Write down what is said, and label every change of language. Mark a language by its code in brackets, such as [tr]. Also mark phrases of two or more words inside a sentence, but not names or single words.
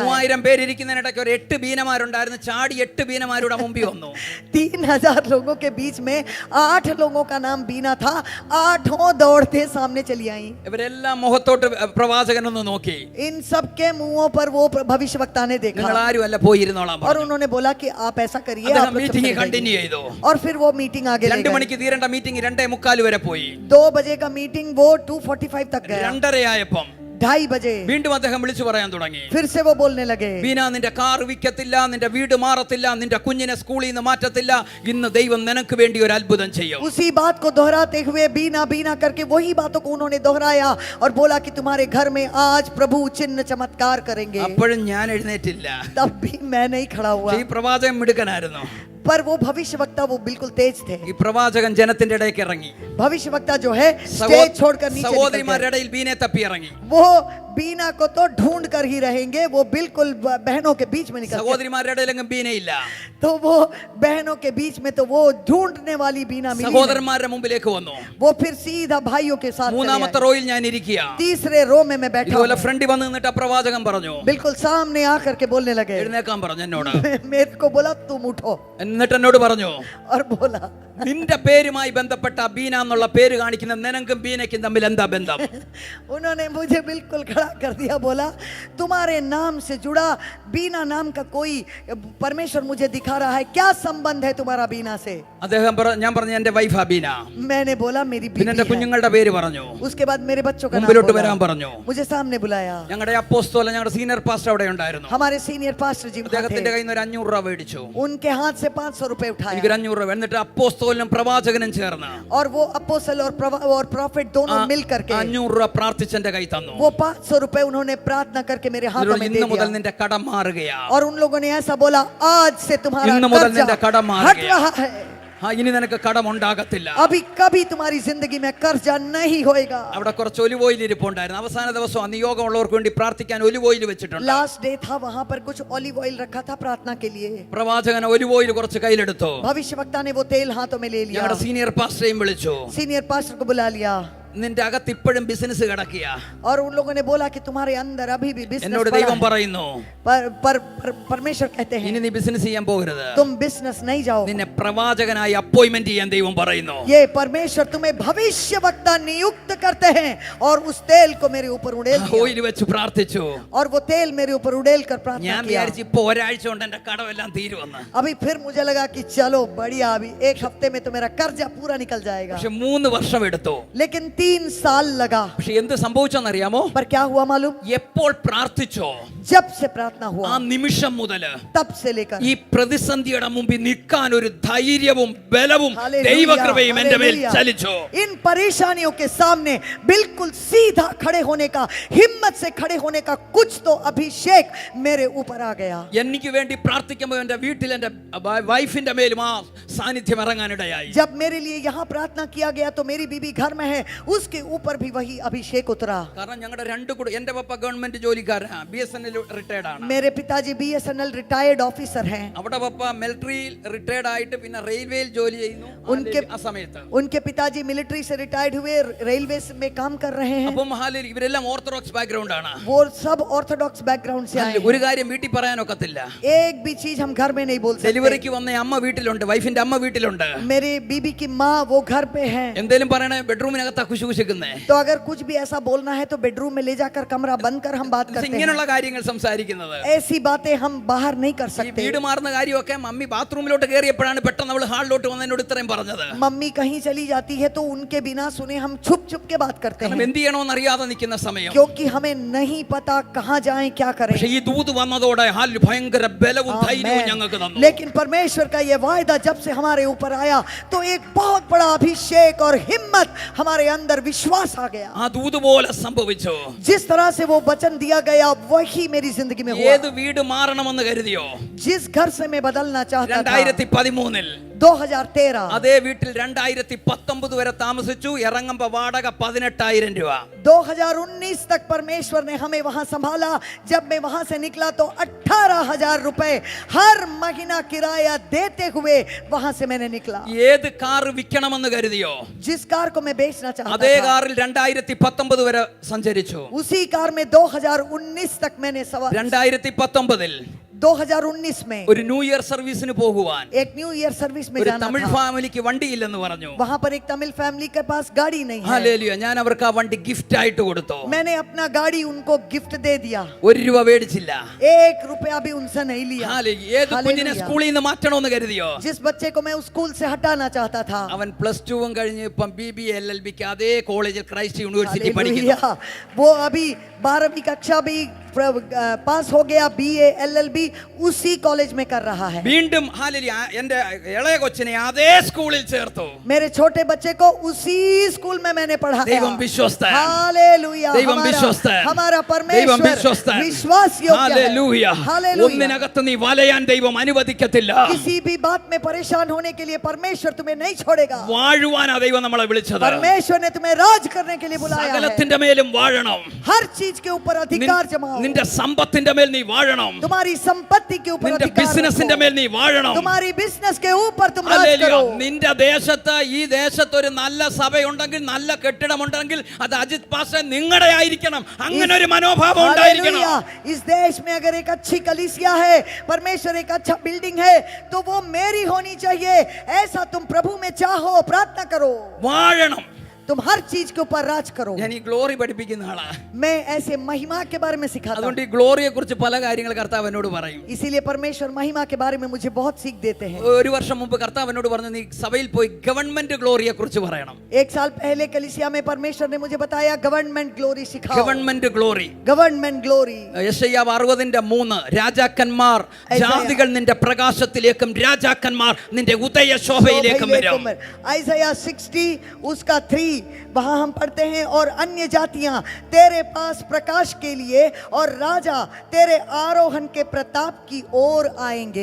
[ml] 3000 പേരിരിക്കുന്നതിനിടയ്ക്ക് 8 ബീനമാരുണ്ടായിരുന്നു, ചാടി 8 ബീനമാരുടെ മുമ്പിൽ വന്നു. [hi] 3000 लोगों के बीच में 8 लोगों का नाम बीना था, 8 दौड़ते सामने चली आई। [ml] ഇവരെല്ലാം മുഖത്തോട്ട് പ്രവാചകനൊന്ന് നോക്കി. [hi] इन सब के मुंहों पर वो भविष्यवक्ता ने देखा [ml] നിങ്ങൾ ആരും അല്ല, പോയിരുന്നോളാം [hi] और [ml] പറഞ്ഞു. [hi] उन्होंने बोला कि आप ऐसा करिए, [ml] അദ്ദേഹം [hi] आप लोग [ml] മീറ്റിംഗ് [hi] चले [ml] കണ്ടിന്യൂ [hi] जाइए। [ml] ചെയ്തു. [hi] और फिर वो मीटिंग आगे ले [ml] 2 [hi] गए। [ml] മണിക്ക് തീരേണ്ട മീറ്റിംഗ് 2:45 വരെ പോയി. [hi] 2 बजे का मीटिंग वो 2:45 तक गया। [ml] 2:30 ആയപ്പം [hi] 2:30 बजे [ml] വീണ്ടും അദ്ദേഹം വിളിച്ചു പറയാൻ തുടങ്ങി. [hi] फिर से वो बोलने लगे, [ml] ബീന, നിന്റെ കാർ വിൽക്കത്തില്ല, നിന്റെ വീട് മാറത്തില്ല, നിന്റെ കുഞ്ഞിനെ സ്കൂളിൽ നിന്ന് മാറ്റത്തില്ല, ഇന്ന് ദൈവം നിനക്ക് വേണ്ടി ഒരു അത്ഭുതം ചെയ്യും. [hi] उसी बात को दोहराते हुए बीना बीना करके वही बातों को उन्होंने दोहराया और बोला कि तुम्हारे घर में आज प्रभु चिन्ह चमत्कार करेंगे। [ml] അപ്പോഴും ഞാൻ എഴുന്നേറ്റില്ല. [hi] तब भी मैं नहीं खड़ा हुआ, [ml] ഈ പ്രവാചകൻ മിടുക്കനായിരുന്നു. [hi] पर वो भविष्यवक्ता वो बिल्कुल तेज थे। [ml] ഈ പ്രവാചകൻ ജനത്തിന്റെ ഇടയ്ക്ക് ഇറങ്ങി. [hi] भविष्यवक्ता जो है स्टेज छोड़कर नीचे निकल [ml] സഹോദരിമാരുടെ [hi] गए। [ml] ഇടയിൽ ബീനെ തപ്പി ഇറങ്ങി. [hi] वो बीना को तो ढूंढ कर ही रहेंगे, वो बिल्कुल बहनों के बीच में निकल गए। [ml] സഹോദരിമാരുടെ ഇടയിലെങ്കിലും ബീനയില്ല. [hi] तो वो बहनों के बीच में तो वो ढूंढने वाली बीना मिली नहीं। [ml] സഹോദരന്മാരുടെ മുമ്പിലേക്ക് വന്നു. [hi] वो फिर सीधा भाइयों के साथ चले [ml] മൂന്നാമത്തെ [hi] आए। [ml] റോയിൽ ഞാൻ ഇരിക്കുക. [hi] तीसरे रो में मैं बैठा [ml] ഇതുപോലെ [hi] हूं। [ml] ഫ്രണ്ടിൽ വന്ന് നിന്നിട്ട് പ്രവാചകൻ പറഞ്ഞു, [hi] बिल्कुल सामने आकर के बोलने लगे, [ml] എഴുന്നേക്കാൻ പറഞ്ഞു എന്നോട്. [hi] मेरे को बोला तुम उठो, [ml] എന്നിട്ട് എന്നോട് പറഞ്ഞു, [hi] और बोला [ml] നിന്റെ പേരുമായി ബന്ധപ്പെട്ട ബീന എന്നുള്ള പേര് കാണിക്കുന്ന നിനക്കും ബീനയ്ക്കും തമ്മിൽ എന്താ ബന്ധം? [hi] उन्होंने मुझे बिल्कुल खड़ा कर दिया, बोला तुम्हारे नाम से जुड़ा बीना नाम का कोई परमेश्वर मुझे दिखा रहा है, क्या संबंध है तुम्हारा बीना से? [ml] അദ്ദേഹം ഞാൻ പറഞ്ഞു, എന്റെ വൈഫാ ബീന. [hi] मैंने बोला मेरी [ml] പിന്നെ എന്റെ [hi] बीवी है। [ml] കുഞ്ഞുങ്ങളുടെ പേര് പറഞ്ഞു. [hi] उसके बाद मेरे बच्चों का नाम [ml] മുമ്പിലോട്ട് [hi] बोला, [ml] വരാൻ പറഞ്ഞു. [hi] मुझे सामने बुलाया। [ml] ഞങ്ങളുടെ അപ്പോസ്തലൻ, ഞങ്ങളുടെ [en] senior pastor [ml] അവിടെ ഉണ്ടായിരുന്നു. [hi] हमारे [en] senior pastor [hi] जी वहाँ [ml] അദ്ദേഹത്തിന്റെ [hi] थे। [ml] കയ്യിൽ നിന്ന് ഒരു 500 രൂപ മേടിച്ചു. [hi] उनके हाथ से 500 रुपए [ml] എനിക്ക് [hi] उठाया [ml] 500 രൂപ. എന്നിട്ട് അപ്പോസ്തലനും പ്രവാചകനും ചേർന്ന് [hi] और वो अपोस्तल और प्रॉफिट दोनों मिल करके [ml] 500 രൂപ പ്രാർത്ഥിച്ച് എന്റെ കൈ തന്നു. [hi] वो 500 रुपए उन्होंने प्रार्थना करके मेरे हाथों में दे [ml] ഇന്ന് മുതൽ [hi] दिया। [ml] നിന്റെ കടം മാറുകയാ. [hi] और उन लोगों ने ऐसा बोला, आज से तुम्हारा [ml] ഇന്ന് മുതൽ [hi] कर्जा [ml] നിന്റെ കടം [hi] हट [ml] മാറുകയാ. [hi] रहा है। [ml] ഇനി നിനക്ക് കടമുണ്ടാകത്തില്ല. [hi] अभी कभी तुम्हारी जिंदगी में कर्जा नहीं होएगा. [ml] അവിടെ കുറച്ച് [en] olive oil [ml] ഇരിപ്പുണ്ടായിരുന്നു. അവസാന ദിവസം നിയോഗമുള്ളവർക്ക് വേണ്ടി പ്രാർത്ഥിക്കാൻ [en] olive oil [ml] വെച്ചിട്ടുണ്ട്. [hi] लास्ट डे था, वहां पर कुछ [en] olive oil [hi] रखा था प्रार्थना के लिए. [ml] പ്രവാചകൻ [en] olive oil [ml] കുറച്ച് കയ്യിലെടുത്തു. [hi] भविष्यवक्ता ने वो तेल हाथों में ले लिया. [ml] ഞങ്ങളുടെ [en] senior pastor [ml] വിളിച്ചു. [en] senior pastor [hi] को बुला लिया. [ml] നിന്റെ അകത്ത് ഇപ്പോഴും ബിസിനസ് കിടക്കിയ. [hi] और उन लोगों ने बोला कि तुम्हारे अंदर अभी भी बिजनेस [ml] എന്നോട് ദൈവം പറയുന്നു, [hi] परमेश्वर कहते हैं [ml] ഇനി നീ ബിസിനസ് ചെയ്യാൻ പോകരുത്. [hi] तुम बिजनेस नहीं जाओ. [ml] നിന്നെ പ്രവാചകനായി അപ്പോയിന്റ്മെന്റ് ചെയ്യാൻ ദൈവം പറയുന്നു. [hi] ये परमेश्वर तुम्हें भविष्यवक्ता नियुक्त करते हैं. और उस तेल को मेरे ऊपर उड़ेल दिया. [ml] ഓയിൽ വെച്ച് പ്രാർത്ഥിച്ചു. [hi] और वो तेल मेरे ऊपर उड़ेल कर प्रार्थना [ml] ഞാൻ [hi] किया. [ml] വിചാരിച്ചു ഇപ്പൊ ഒരാഴ്ച കൊണ്ട് എന്റെ കടമെല്ലാം തീരുമെന്ന്. [hi] अभी फिर मुझे लगा कि चलो बढ़िया, अभी एक हफ्ते में तो मेरा कर्जा पूरा निकल जाएगा. [ml] പക്ഷെ 3 വർഷം എടുത്തു. [hi] लेकिन 3 साल लगा. [ml] പക്ഷെ എന്ത് സംഭവിച്ചെന്നറിയാമോ? [hi] पर क्या हुआ मालूम? [ml] എപ്പോൾ പ്രാർത്ഥിച്ചോ [hi] जब से प्रार्थना [ml] ആ [hi] हुआ [ml] നിമിഷം മുതൽ [hi] तब से लेकर [ml] ഈ പ്രതിസന്ധിയുടെ മുമ്പിൽ നിൽക്കാൻ ഒരു ധൈര്യവും ബലവും [hi] हालेलुया, [ml] ദൈവകൃപയും എന്റെ മേൽ [hi] हालेलुया. [ml] ചലിച്ചു. [hi] इन परेशानियों के सामने बिल्कुल सीधा खड़े होने का, हिम्मत से खड़े होने का कुछ तो अभिषेक मेरे ऊपर आ गया. [ml] എനിക്ക് വേണ്ടി പ്രാർത്ഥിക്കുമ്പോൾ എന്റെ വീട്ടിൽ എന്റെ വൈഫിന്റെ മേലും ആ സാന്നിധ്യം ഇറങ്ങാനിടയായി. [hi] जब मेरे लिए यहाँ प्रार्थना किया गया तो मेरी बीबी घर में है, उसके ऊपर भी वही अभिषेक उतरा. [ml] കാരണം ഞങ്ങളുടെ എന്റെ പപ്പ ഗവൺമെന്റ് ജോലിക്കാരനാ, BSNL റിട്ടയർഡ് ആണ്. [hi] मेरे पिताजी BSNL [en] retired officer [hi] हैं. [ml] അവിടെ പപ്പ മിലിറ്ററിയിൽ റിട്ടയർഡ് ആയിട്ട് പിന്നെ റെയിൽവേയിൽ ജോലി ചെയ്യുന്നു. ആ സമയത്ത് [hi] उनके पिताजी मिलिट्री से रिटायर्ड हुए, रेलवे में काम कर रहे हैं. [ml] അപ്പം ഇവരെല്ലാം [en] orthodox background [ml] ആണ്. [hi] वो सब [en] orthodox background [hi] से आए हैं. [ml] ഒരു കാര്യം വീട്ടിൽ പറയാനൊക്കത്തില്ല. [hi] एक भी चीज हम घर में नहीं बोल सकते. [ml] ഡെലിവറിക്ക് വന്ന അമ്മ വീട്ടിലുണ്ട്, വൈഫിന്റെ അമ്മ വീട്ടിലുണ്ട്. [hi] मेरी बीबी की माँ वो घर पे है. [ml] എന്തേലും പറയണേ ബെഡ്റൂമിനകത്താ കുശുകുശിക്കുന്നേ. [hi] तो अगर कुछ भी ऐसा बोलना है तो बेडरूम में ले जाकर कमरा बंद कर हम बात करते हैं. [ml] ഇങ്ങനെയുള്ള കാര്യങ്ങൾ സംസാരിക്കുന്നത്. [hi] ऐसी बातें हम बाहर नहीं कर [ml] ഈ [hi] सकते. [ml] വീട് മാറുന്ന കാര്യമൊക്കെ മമ്മി ബാത്റൂമിലോട്ട് കയറിയപ്പോഴാണ് പെട്ടെന്ന് അവൾ ഹാളിലോട്ട് വന്നതിനോട് ഇത്രയും പറഞ്ഞത്. [hi] मम्मी कहीं चली जाती है तो उनके बिना सुने हम छुप छुप के बात करते [ml] കാരണം [hi] हैं, [ml] എന്ത് ചെയ്യണമെന്ന് അറിയാതെ നിൽക്കുന്ന സമയം. [hi] क्योंकि हमें नहीं पता कहाँ जाएं, क्या करें. [ml] പക്ഷേ ഈ ദൂത് വന്നതോടെ ഭയങ്കര ബലവും ധൈര്യവും [hi] आमेन. [ml] ഞങ്ങൾക്ക് തന്നു. [hi] लेकिन परमेश्वर का ये वायदा जब से हमारे ऊपर आया तो एक बहुत बड़ा अभिषेक और हिम्मत हमारे अंदर विश्वास आ गया. [ml] ആ ദൂത് പോലെ സംഭവിച്ചു. [hi] जिस तरह से वो वचन दिया गया वही मेरी जिंदगी में हुआ. [ml] ഏത് വീട് മാറണമെന്ന് കരുതിയോ? [hi] जिस घर से मैं बदलना चाहता था [ml] 2013 [hi] 2013, [ml] അതേ വീട്ടിൽ 2019 വരെ താമസിച്ചു. ഇറങ്ങുമ്പോ വാടക 18,000 രൂപ. [hi] 2019 तक परमेश्वर ने हमें वहां संभाला. जब मैं वहां से निकला तो 18,000 रुपए हर महीना किराया देते हुए वहां से मैंने निकला. [ml] ഏത് കാർ വിൽക്കണമെന്ന് കരുതിയോ? [hi] जिस कार को मैं बेचना चाहता [ml] അതേ [hi] था [ml] കാറിൽ 2019 വരെ സഞ്ചരിച്ചു. [hi] उसी कार में 2019 तक मैंने सवार. [ml] 2019 [hi] 2019 में [ml] ഒരു [en] new year service [ml] പോകുവാൻ [hi] एक [en] new year service [hi] में [ml] ഒരു [hi] जाना [ml] തമിഴ് [hi] था. [ml] ഫാമിലിക്ക് വണ്ടിയില്ലെന്ന് പറഞ്ഞു. [hi] वहां पर एक तमिल फैमिली के पास गाड़ी नहीं है. [ml] ഹല്ലേലൂയ. ഞാൻ അവർക്ക് ആ വണ്ടി ഗിഫ്റ്റ് ആയിട്ട് കൊടുത്തു. [hi] मैंने अपना गाड़ी उनको गिफ्ट दे दिया. [ml] 1 രൂപ മേടിച്ചില്ല. [hi] 1 रुपया भी उनसे नहीं लिया. [ml] ഹല്ലേലൂയ. ഏത് കുഞ്ഞിനെ ഹല്ലേലൂയ. സ്കൂളിൽ നിന്ന് മാറ്റണമെന്ന് കരുതിയോ? [hi] जिस बच्चे को मैं उस स्कूल से हटाना चाहता था, [ml] അവൻ +2 കഴിഞ്ഞ് ഇപ്പം BBA LLBക്ക് അതേ കോളേജിൽ ക്രൈസ്റ്റ് യൂണിവേഴ്സിറ്റി പഠിക്കുന്നു. [hi] हालेलुया, वो अभी 12वीं कक्षा भी पास हो गया. BA LLB उसी कॉलेज में कर रहा है. [ml] വീണ്ടും ഹല്ലേലൂയ എന്റെ ഇളയ കൊച്ചിനെ അതേ സ്കൂളിൽ ചേർത്തു. [hi] मेरे छोटे बच्चे को उसी स्कूल में मैंने पढ़ाया. [ml] ദൈവം വിശ്വസ്തൻ. [hi] हालेलुया, [ml] ദൈവം വിശ്വസ്തൻ. [hi] हमारा [ml] ദൈവം [hi] परमेश्वर [ml] വിശ്വസ്തൻ. [hi] विश्वास योग्य [ml] ഹല്ലേലൂയ. [hi] है. हालेलुया, [ml] ഒന്നിനകത്ത് നീ വലയാൻ ദൈവം അനുവദിക്കത്തില്ല. [hi] किसी भी बात में परेशान होने के लिए परमेश्वर तुम्हें नहीं छोड़ेगा. [ml] വാഴുവാനാ ദൈവം നമ്മളെ വിളിച്ചത്. [hi] परमेश्वर ने तुम्हें राज करने के लिए बुलाया है. [ml] സകലത്തിന്റെ മേലും വാഴണം. [hi] हर चीज के ऊपर अधिकार जमाओ. [ml] നിന്റെ സമ്പത്തിന്റെ മേൽ നീ വാഴണം. [hi] तुम्हारी संपत्ति के ऊपर [ml] നിന്റെ [hi] अधिकार [ml] ബിസിനസിന്റെ [hi] रखो. [ml] മേൽ നീ വാഴണം. [hi] तुम्हारी बिजनेस के ऊपर तुम राज [ml] ഹല്ലേലൂയ. [hi] करो. [ml] നിന്റെ ദേശത്ത് ഈ ദേശത്ത് ഒരു നല്ല സഭയുണ്ടെങ്കിൽ നല്ല കെട്ടിടമുണ്ടെങ്കിൽ അത് അജിത് പാസ്റ്റർ നിങ്ങളുടെ ആയിരിക്കണം. അങ്ങനെ ഒരു മനോഭാവം ഉണ്ടായിരിക്കണം. [hi] हालेलुया, इस देश में अगर एक अच्छी कलीसिया है, परमेश्वर एक अच्छा बिल्डिंग है तो वो मेरी होनी चाहिए. ऐसा तुम प्रभु में चाहो, प्रार्थना करो. [ml] വാഴണം. [hi] तुम हर चीज के ऊपर राज करो. [ml] ഞാൻ ഈ ഗ്ലോറി പഠിപ്പിക്കുന്ന ആളാ. [hi] मैं ऐसे महिमा के बारे में सिखाता हूं. [ml] അതുകൊണ്ട് ഈ ഗ്ലോറിയെ കുറിച്ച് പല കാര്യങ്ങൾ കർത്താവ് എന്നോട് പറയും. [hi] इसीलिए परमेश्वर महिमा के बारे में मुझे बहुत सीख देते हैं. [ml] ഒരു വർഷം മുമ്പ് കർത്താവ് എന്നോട് പറഞ്ഞു നീ സഭയിൽ പോയി [en] government glory [ml] കുറിച്ച് പറയണം. [hi] 1 साल पहले कलीसिया में परमेश्वर ने मुझे बताया [en] government glory [hi] सिखाओ. [en] government glory. government glory. [ml] യെശയ്യാവ് 60:3 രാജാക്കന്മാർ ജാതികൾ നിന്റെ പ്രകാശത്തിലേക്കും രാജാക്കന്മാർ നിന്റെ ഉദയ ശോഭയിലേക്കും വരും. [hi] Isaiah 60 उसका 3 वहां हम पढ़ते हैं और अन्य जातियां तेरे पास प्रकाश के लिए और राजा तेरे आरोहण के प्रताप की ओर आएंगे।